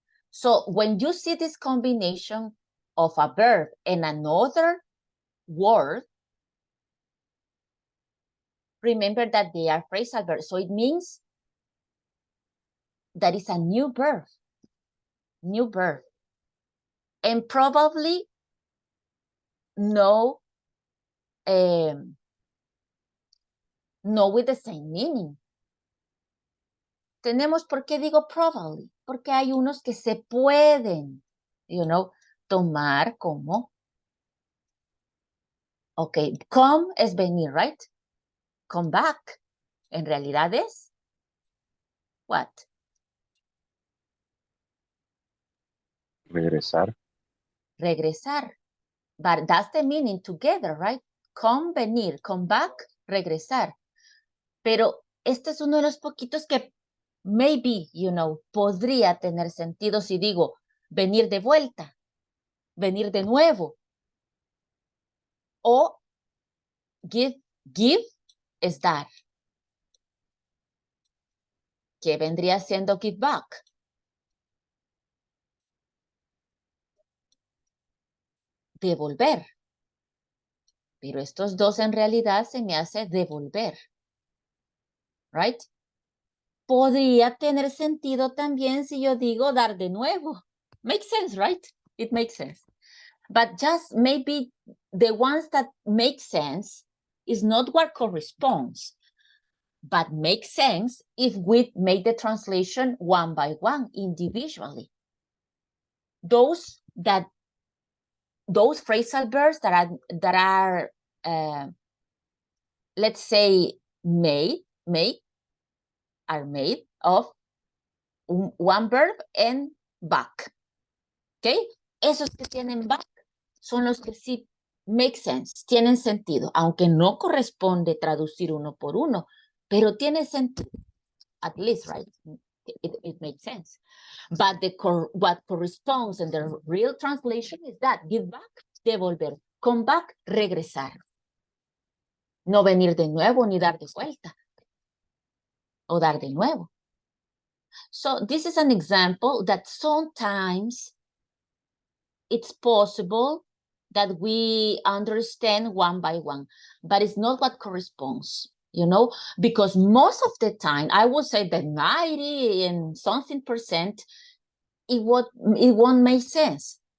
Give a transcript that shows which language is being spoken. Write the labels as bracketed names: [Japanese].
[English] So when you see this combination of a verb and another word, remember that they are phrasal verbs. So it means that is a new verb. New verb. And probably no with the same meaning. [Spanish] ¿Por qué digo probably? Porque hay unos que se pueden, tomar como. [English] Ok, come [Spanish] es venir, [English] right? Come back. [Spanish] En realidad es, what? Regresar. Regresar. [English] But that's the meaning together, right? Come, venir, come back, regresar. [Spanish] Pero este es uno de los poquitos que maybe, podría tener sentido si digo venir de vuelta, venir de nuevo. O give es dar. ¿Qué vendría siendo give back? Devolver. Pero estos dos en realidad se me hace devolver. Right? Podría tener sentido también si yo digo dar de nuevo. [English] Makes sense, right? It makes sense. But just maybe the ones that make sense is not what corresponds, but makes sense if we make the translation one by one, individually. Those phrasal verbs that are let's say made are made of one verb and back. ¿Ok? [Spanish] Esos que tienen back son los que sí [English] make sense, [Spanish] tienen sentido, aunque no corresponde traducir uno por uno, pero tiene sentido, [English] at least, [Spanish] right? [English] It makes sense. But what corresponds in the real translation is that give back, devolver, come back, regresar. [Spanish] No venir de nuevo ni dar de vuelta o dar de nuevo. [English] So this is an example that sometimes it's possible that we understand one by one, but it's not what corresponds, you know, because most of the time, I would say that 90 and something %, it won't make sense.